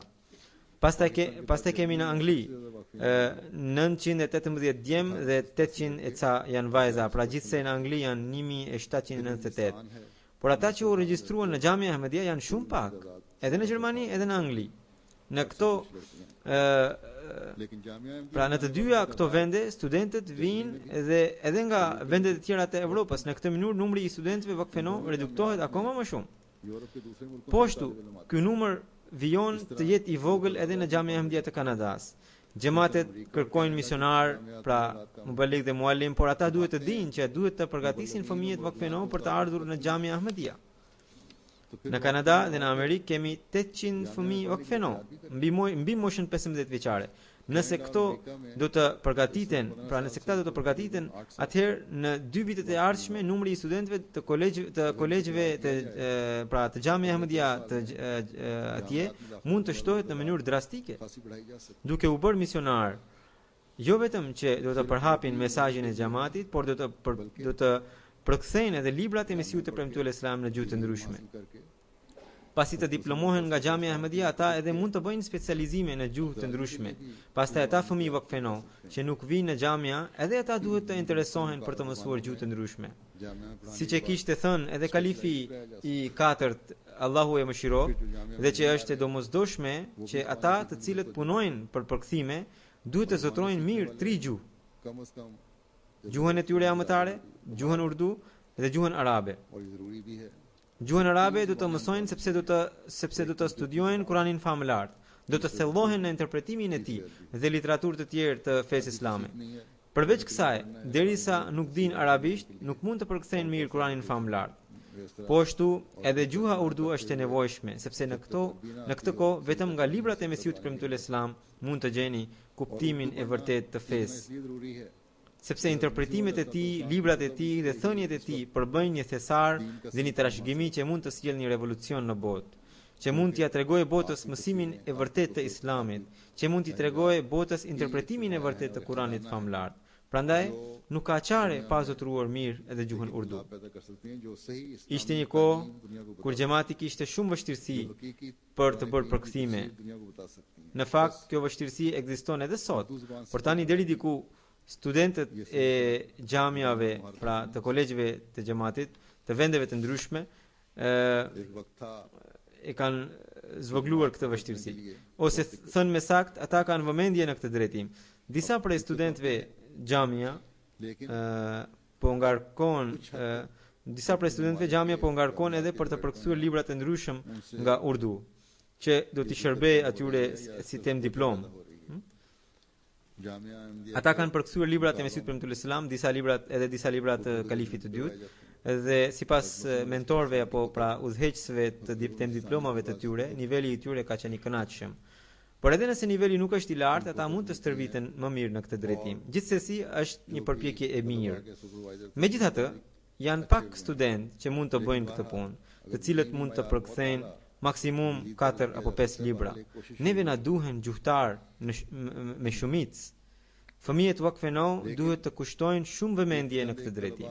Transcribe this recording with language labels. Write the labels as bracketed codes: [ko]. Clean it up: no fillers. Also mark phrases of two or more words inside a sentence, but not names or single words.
[sq] Pastaj kemi në Angli 918 djem dhe 800 e ca janë vajza, pra gjithsej në Angli janë 1798. Por ata që u regjistruan në Xhamia Ahmedia janë shumë pak, edhe në Gjermani, edhe në Angli. Në këto [ur] لیکن جامعہ [sq] pra në të dyja këto vende studentët vinë edhe nga vendet e tjera të Evropës. Në këtë mënyrë numri i studentëve Vakfe No reduktohet akoma më shumë. [ur] یورپ کے دوسرے ملکوں [sq] Po ashtu, ky numër vijon të jetë i vogël edhe në Xhamia Ahmedia të Kanadas. Xhamatet kërkojnë misionar, pra muballigh dhe muallim, por ata duhet të dinë që duhet të përgatisin fëmijët Vakfe No për të ardhur në Xhamia Ahmedia. Në Kanada dhe në Amerikë kemi 800 fëmijë Vakfe No mbi moshën 15 vjeçare. Nëse këto do të përgatiten, pra nëse këta do të përgatiten, atëherë në 2 vitet e ardhshme numri i studentëve të kolegjeve të pra të Xhamia Ahmedia të atje mund të shtohet në mënyrë drastike. [ur] خاصی بڑھائی جا سکتی [sq] Duke u bërë misionar, jo vetëm që do të përhapin mesazhin e xhamatit, por do të përkthejnë edhe librat e Mesiut të Premtuar Islam në gjuhë të ndryshme. [ur] ہے کرکے [sq] Pasi të diplomohen nga Xhamia Ahmedia, ata edhe mund të bëjnë specializime në gjuhë të ndryshme. Pastaj ata fëmijë Vakfe No që nuk vinë në xhamia, edhe ata duhet të interesohen për të mësuar gjuhë të ndryshme. [ur] جامعہ پرانی [sq] Siç e kishte thënë edhe kalifi i 4, Allahu e mëshiroft, dhe që është e domosdoshme që ata të cilët punojnë për përkthime duhet të zotrojnë mirë 3 gjuhë: [ur] کم سے کم [sq] gjuhën e tyre amëtare, gjuhën urdu dhe gjuhën arabe. [ur] اور یہ ضروری بھی ہے [sq] Gjuhën arabe do të mësojnë sepse do të studiojnë Kuranin famëlar, do të thellohen në interpretimin e tij dhe literaturë të tjerë të fesë islame. [ur] نہیں ہے [sq] Përveç kësaj, derisa nuk dinë arabisht, nuk mund të përkthejnë mirë Kuranin famëlar. Po ashtu, edhe gjuha urdu është e nevojshme, sepse në këtë kohë vetëm nga librat e Mesiut të Premtuar Islam mund të gjeni kuptimin e vërtet të fesë. [ur] اس لیے ضروری ہے [sq] Sepse interpretimet e tij, librat e tij dhe thënjet e tij përbëjnë një thesar dhe një trashëgimi që mund të sjellë një revolucion në botë, që mund t'ia tregojë botës mësimin e vërtetë të Islamit, që mund t'i tregojë botës interpretimin e vërtetë të Kuranit famëlar. Prandaj, nuk ka çare pa zotruar mirë edhe gjuhën urdu. [ur] پیدا کر سکتی ہیں جو صحیح [sq] Ishte një kohë kur xhamati kishte shumë vështirësi [ur] हकीकी [sq] për të bërë përkthime. [ur] دنیا کو بتا سکتی ہیں [sq] Në fakt, kjo vështirësi ekziston edhe sot. Por tani deri diku studentët e xhamiave, pra të kolegjeve të xhamatit, të vendeve të ndryshme, [ur] ایک وقت تھا [sq] e kanë zvogluar këtë vështirësi. Ose thënë me sakt, ata kanë vëmendje në këtë drejtim. Disa prej studentëve xhamia [ur] लेकिन [sq] po ngarkon disa prej studentëve xhamia po ngarkon edhe për të përkthyer libra të ndryshëm nga urdu, që do t'i shërbejë atyre si tem diplom. [ur] جامعہ احمدیہ [sq] Ata kanë përkthyer librat e Mesiut Premtuar Islam, disa libra të kalifit të dytë, dhe sipas mentorëve apo pra udhëheqësve të tem diplomave të tyre, niveli i tyre ka qenë i kënaqshëm. Por edhe nëse niveli nuk është i lartë, ata mund të stërviten më mirë në këtë drejtim. Gjithsesi, është një përpjekje e mirë. [ur] کے سپروائزر [sq] Megjithatë, janë pak studentë që mund të bëjnë këtë punë, të cilët mund të përkthejnë maksimum 4 apo 5 libra. Neve na duhen gjuhtar me shumicë. Fëmijët Wakfeno duhet të kushtojnë shumë vëmendje në këtë drejtim.